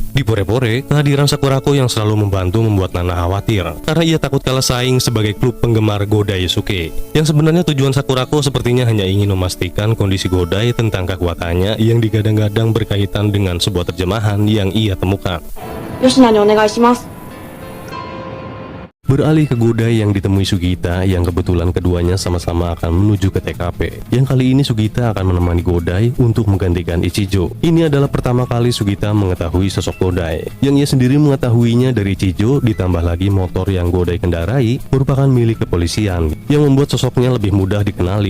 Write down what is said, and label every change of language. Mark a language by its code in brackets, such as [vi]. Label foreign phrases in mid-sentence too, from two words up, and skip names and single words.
[id] Di Pore-Pore, kehadiran Sakurako yang selalu membantu membuat Nana khawatir karena ia takut kalah saing sebagai klub penggemar Godai Yusuke. Yang sebenarnya tujuan Sakurako sepertinya hanya ingin memastikan kondisi Godai tentang kekuatannya yang digadang-gadang berkaitan dengan sebuah terjemahan yang ia temukan. [ja] 吉野にお願いします。 [id] Beralih ke Godai yang ditemui Sugita, yang kebetulan keduanya sama-sama akan menuju ke TKP. Yang kali ini Sugita akan menemani Godai untuk menggantikan Ichijo. Ini adalah pertama kali Sugita mengetahui sosok Godai. Yang ia sendiri mengetahuinya dari Ichijo, ditambah lagi motor yang Godai kendarai merupakan milik kepolisian, yang membuat sosoknya lebih mudah dikenali.